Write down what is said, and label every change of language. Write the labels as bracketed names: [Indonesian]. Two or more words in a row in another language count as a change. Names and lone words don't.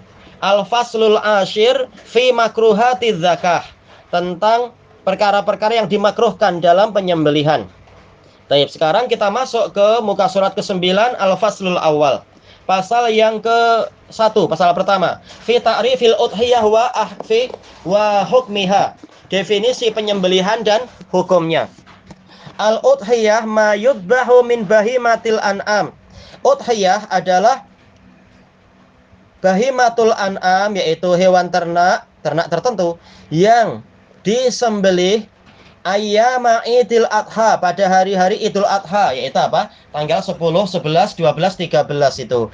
[Arabic] الفصل العاشر في مكروهات الذكاة, [Indonesian] tentang perkara-perkara yang dimakruhkan dalam penyembelihan. Baik, sekarang kita masuk ke muka surat ke-9 [Arabic] الفصل الأول. [Indonesian] Pasal yang ke-1, pasal pertama. [Arabic] في تعريف الأضحية وأحفي وحكمها. [Indonesian] Definisi penyembelihan dan hukumnya. [Arabic] الأضحية ما يذبح من بهيمة الأنعام. [Indonesian] Udhiyah adalah [Arabic] بهيمة الأنعام, [Indonesian] yaitu hewan ternak tertentu yang disembelih [Arabic] أيام عيد الأضحى, [Indonesian] pada hari-hari idul adha, yaitu apa? Tanggal 10, 11, 12, 13 itu.